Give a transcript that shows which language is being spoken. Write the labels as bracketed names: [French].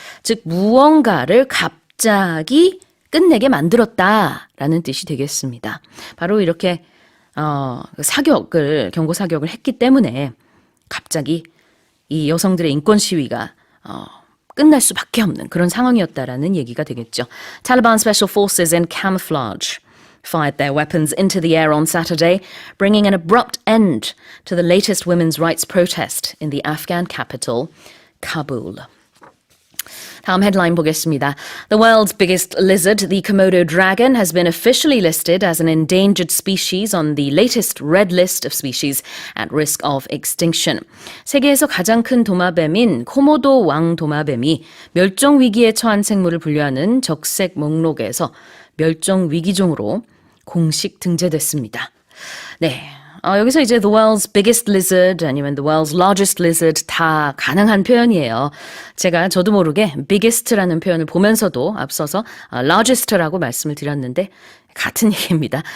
[Korean] 즉 무언가를 갑자기 끝내게 만들었다라는 뜻이 되겠습니다. 바로 이렇게 경고 사격을 했기 때문에 갑자기 이 여성들의 인권 시위가 끝날 수밖에 없는 그런 상황이었다라는 얘기가 되겠죠. [English] Taliban Special Forces in camouflage fired their weapons into the air on Saturday, bringing an abrupt end to the latest women's rights protest in the Afghan capital, Kabul. [Korean] 다음 헤드라인 보겠습니다. [English] The world's biggest lizard, the Komodo dragon, has been officially listed as an endangered species on the latest red list of species at risk of extinction. [Korean] 세계에서 가장 큰 도마뱀인 코모도 왕 도마뱀이 멸종 위기에 처한 생물을 분류하는 적색 목록에서 멸종 위기종으로 공식 등재됐습니다. 네. 여기서 이제 [English] the world's biggest lizard [Korean] 아니면 [English] the world's largest lizard [Korean] 다 가능한 표현이에요. 저도 모르게 biggest라는 표현을 보면서도 앞서서 largest라고 말씀을 드렸는데 같은 얘기입니다.